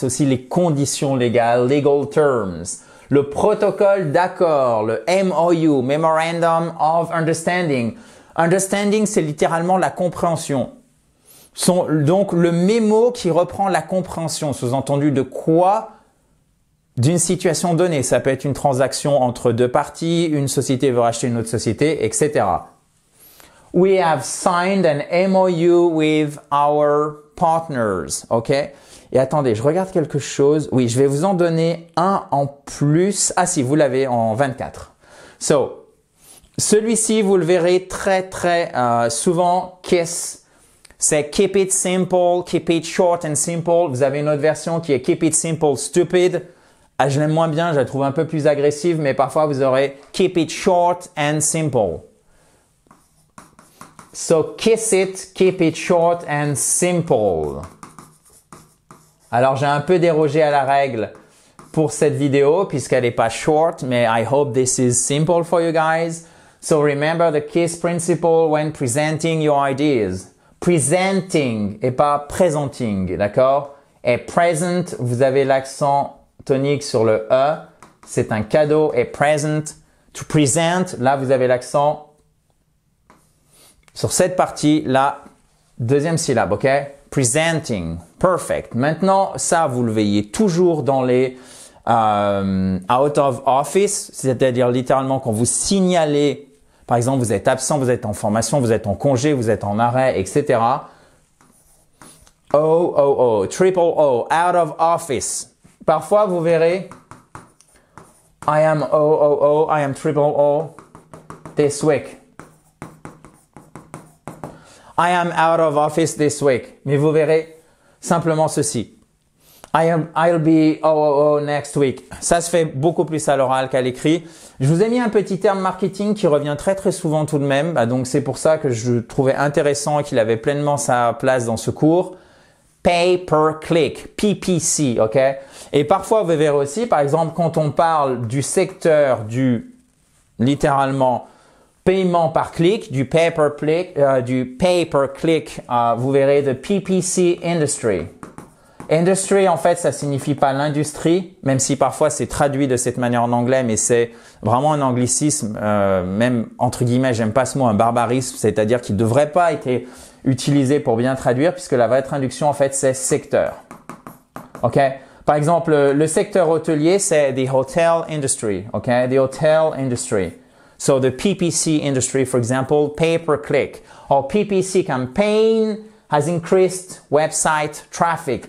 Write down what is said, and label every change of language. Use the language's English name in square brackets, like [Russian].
[French] C'est aussi les conditions légales, [English] legal terms. [French] Le protocole d'accord, le MOU, Memorandum of Understanding. Understanding, c'est littéralement la compréhension. Donc, le mémo qui reprend la compréhension, sous-entendu de quoi? D'une situation donnée. Ça peut être une transaction entre deux parties, une société veut racheter une autre société, etc. [English] We have signed an MOU with our partners, ok? [French] Et attendez, je regarde quelque chose. Oui, je vais vous en donner un en plus. Ah si, vous l'avez en 24. So, celui-ci, vous le verrez très souvent. KISS, c'est Keep It Simple, Keep It Short and Simple. Vous avez une autre version qui est Keep It Simple Stupid. Ah, je l'aime moins bien, je la trouve un peu plus agressive, mais parfois vous aurez Keep It Short and Simple. [English] So kiss it, keep it short and simple. [French] Alors j'ai un peu dérogé à la règle pour cette vidéo puisqu'elle n'est pas short, mais [English] I hope this is simple for you guys. So remember the KISS principle when presenting your ideas. [French] Presenting et pas presenting, d'accord? Et present, vous avez l'accent tonique sur le E, c'est un cadeau. Et present, to present, là vous avez l'accent sur cette partie, la deuxième syllabe, ok? Presenting, perfect. Maintenant, ça, vous le voyez toujours dans les out of office, c'est-à-dire littéralement quand vous signalez, par exemple, vous êtes absent, vous êtes en formation, vous êtes en congé, vous êtes en arrêt, etc. [English] O, triple O, out of office. [French] Parfois, vous verrez, [English] I am O, I am triple O this week. I am out of office this week. [French] Mais vous verrez simplement ceci. [English] I'll be OOO next week. [French] Ça se fait beaucoup plus à l'oral qu'à l'écrit. Je vous ai mis un petit terme marketing qui revient très très souvent tout de même. Donc c'est pour ça que je trouvais intéressant et qu'il avait pleinement sa place dans ce cours. Pay per click, PPC, ok? Et parfois vous verrez aussi, par exemple, quand on parle du secteur du littéralement paiement par clic, du pay per click, vous verrez [English] the PPC industry. [French] Industry, en fait, ça signifie pas l'industrie, même si parfois c'est traduit de cette manière en anglais, mais c'est vraiment un anglicisme, même entre guillemets, j'aime pas ce mot, un barbarisme, c'est-à-dire qu'il devrait pas être utilisé pour bien traduire, puisque la vraie traduction, en fait, c'est secteur. Ok? Par exemple, le secteur hôtelier, c'est [English] the hotel industry. Ok? The hotel industry. So the PPC industry, for example, pay per click, or PPC campaign has increased website traffic.